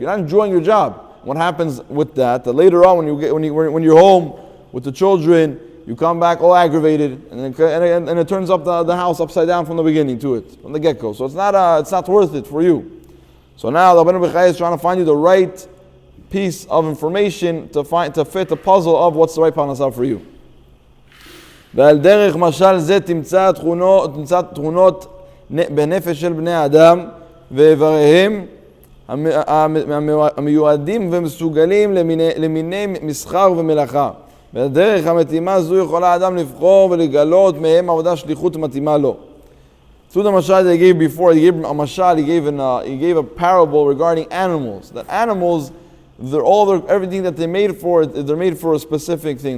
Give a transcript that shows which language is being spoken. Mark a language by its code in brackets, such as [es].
[en] You're not enjoying your job. What happens with that later on, when you're home with the children, you come back all aggravated, and it turns up the house upside down from the beginning to it, from the get-go. So it's not worth it for you. So now the Rabbi is trying to find you the right piece of information to fit the puzzle of what's the right parnasa for you. [he] ועל דרך משל זה תמצא תכונות בנפש של בני אדם ואיבריהם המיועדים ומסוגלים למיני מסחר ומלאכה. בדרך המתאימה זו יכולה האדם לבחור ולגלות מהם עבודה שליחות מתאימה לו. [en] Through the mashal they gave before, he gave a mashal, he gave a parable regarding animals. That animals, everything that they're made for a specific thing.